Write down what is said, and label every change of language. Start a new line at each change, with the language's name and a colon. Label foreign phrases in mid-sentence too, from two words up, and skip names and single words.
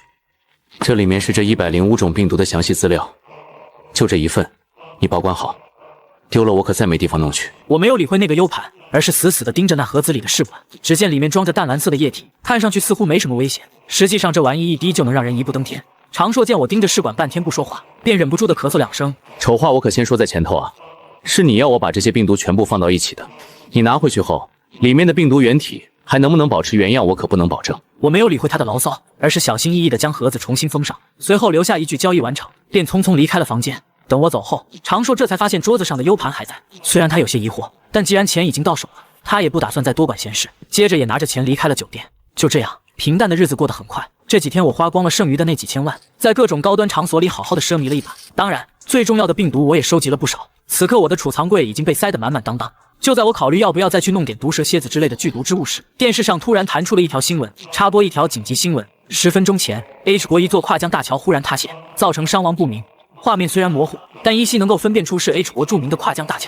Chinese: 這裡面是這105種病毒的詳細資料，就這一份，你保管好，丟了我可再沒地方弄去。我沒有理會那個 U 盤，而是死死地盯着那盒子裡的試管。只見裡面裝着淡藍色的液體，看上去似乎沒什麼危險，實際上這玩意一滴就能讓人一步登天。常碩見我盯着試管半天不說話，便忍不住地咳嗽2聲。醜話我可先說在前頭啊，是你要我把這些病毒全部放到一起的，你拿回去後，裡面的病毒原體還能不能保持原樣，我可不能保證。我沒有理會他的牢騷，而是小心翼翼地將盒子重新封上，隨後留下一句交易完成，便匆匆離開了房間。等我走後，常碩這才發現桌子上的 U 盤還在，雖然他有些疑惑，但既然錢已經到手了，他也不打算再多管閒事，接着也拿着錢離開了酒店。就這樣，平淡的日子過得很快。這幾天我花光了剩餘的那幾千萬，在各種高端場所裡好好的奢靡了一把。當然，最重要的病毒我也收集了不少。此刻我的儲藏櫃已經被塞得滿滿當當。就在我考慮要不要再去弄點毒蛇蠍子之類的剧毒之物時，電視上突然彈出了一條新聞，插播一條緊急新聞：10分鐘前 ，H 國一座跨江大橋忽然塌陷，造成傷亡不明。畫面雖然模糊，但依稀能夠分辨出是 H 國著名的跨江大橋。